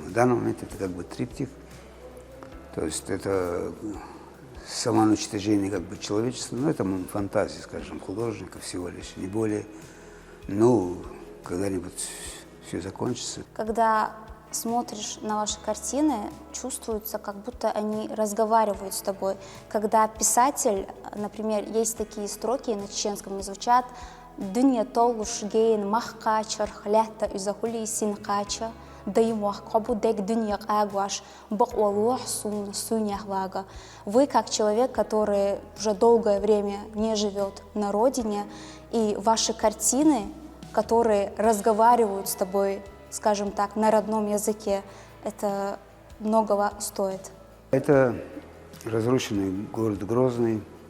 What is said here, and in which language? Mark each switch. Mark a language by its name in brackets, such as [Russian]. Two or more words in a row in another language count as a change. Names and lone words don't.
[Russian] В данном моменте это как бы триптих. То есть это самоуничтожение как бы человечества, но это фантазия, скажем, художника всего лишь, не более. Ну, когда-нибудь все закончится. Когда смотришь на ваши картины, чувствуется, как будто они разговаривают с тобой. Когда писатель, например, есть такие строки на чеченском, они звучат [Chechen] «Дүния толуш гейн махка чархлята изахули синкача, даймуах кабудек дүния агваш, баквалуах суньяхвага». [Russian] Вы, как человек, который уже долгое время не живет на родине, и ваши картины, которые разговаривают с тобой, скажем так, на родном языке, это многого стоит. Это разрушенный город Грозный.